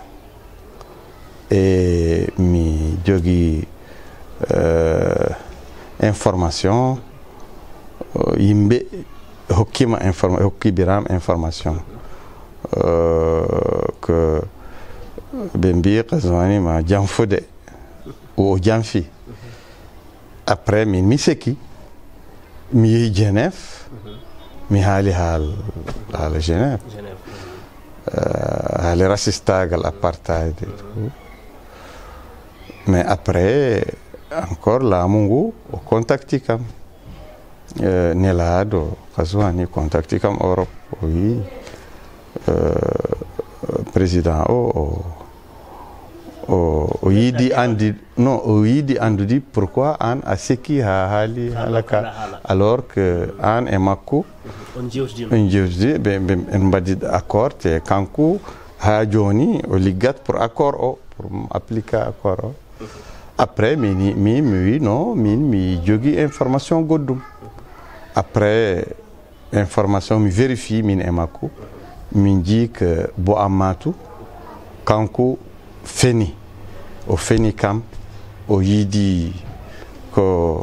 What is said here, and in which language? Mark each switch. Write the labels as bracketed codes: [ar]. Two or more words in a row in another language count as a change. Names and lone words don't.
[ff] e mi jogui information yimɓe hokki Biram [fr] information que [ff] ɓe mbi Kazwani ma janfude o janfi après mi seki mi yehi Genève mi haali haala Genève haali racistagal [fr] apartheid et tout mais après encore [ff] laamu ngu o contacti kam nelaɗo Kazwani contacti kam Europe o wi président o yiidi andi non o yiidi andude pourquoi an a sekki ha haali halaka [fr] alors que [ff] an e makko on jewtidi ɓe en mbaɗi accord te kanko ha joni o liggat [fr] pour accord [ff] o [fr] pour appliquer accord [ff] o après mi wi non min mi jogui information goɗɗum après information mi vérifie min e makko min jii que Bo Amadou kanko o feni kam o yiidi ko